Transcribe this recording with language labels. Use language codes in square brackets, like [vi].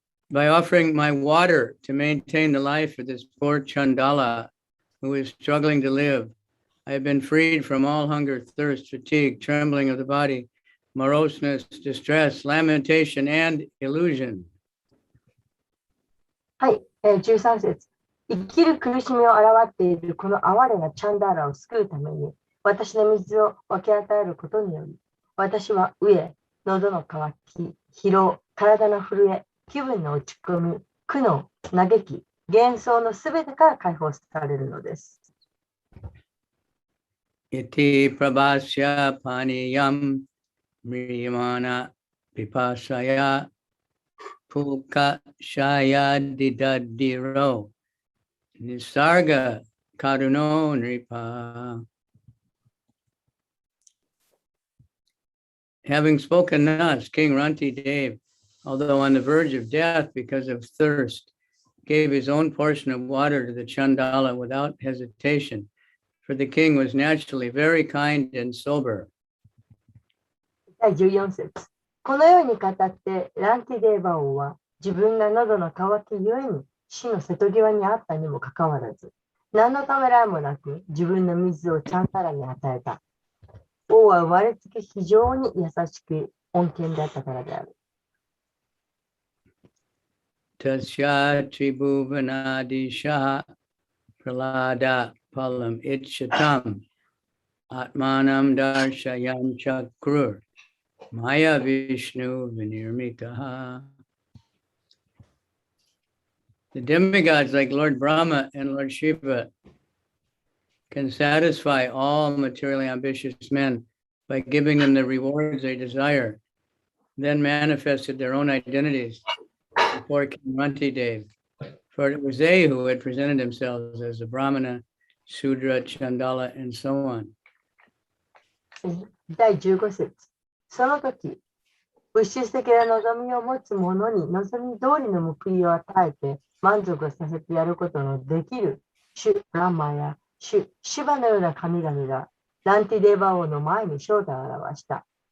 [en] By offering my water to maintain the life of this poor Chandala who is struggling to live, I have been freed from all hunger, thirst, fatigue, trembling of the body, moroseness, distress, lamentation, and illusion. [ja] はい、13節。生きる苦しみを表っているこの哀れなチャンダーラを救うために、私の水を分け与えることにより、私は飢え、喉の渇き、疲労、体の震え、気分の落ち込み、苦悩、嘆き、幻想のすべてから解放されるのです。 [sa] iti prabhasya paniyam mriyamana pipasaya puka shaya didadiro nisarga karuno nripa. [en] Having spoken thus, King Ranti Dev, although on the verge of death because of thirst, gave his own portion of water to the Chandala without hesitation, for the king was naturally very kind and sober. [ja] 第14節。このように語って、ランティデーバ王は自分が喉の渇きゆえに死の瀬戸際にあったにもかかわらず、何のためらいもなく自分の水をチャンタラに与えた。王は生まれつき非常に優しく穏健であったからである。 [sa] Tasya tribhuvanadisha pralada palam ichatam atmanam darshayan chakrur maya vishnu vinirmitaha. [en] The demigods like Lord Brahma and Lord Shiva can satisfy all materially ambitious men by giving them the rewards they desire, then manifested their own identities before King Ranti Dev. For it was they who had presented themselves as the Brahmana, Sudra, Chandala, and so on. [ja] 第15節。その時、物質的な望みを持つ者に望み通りの報いを与えて満足させてやることのできる主ラマや主シバのような神々がランティデーバ王の前に正体を表した。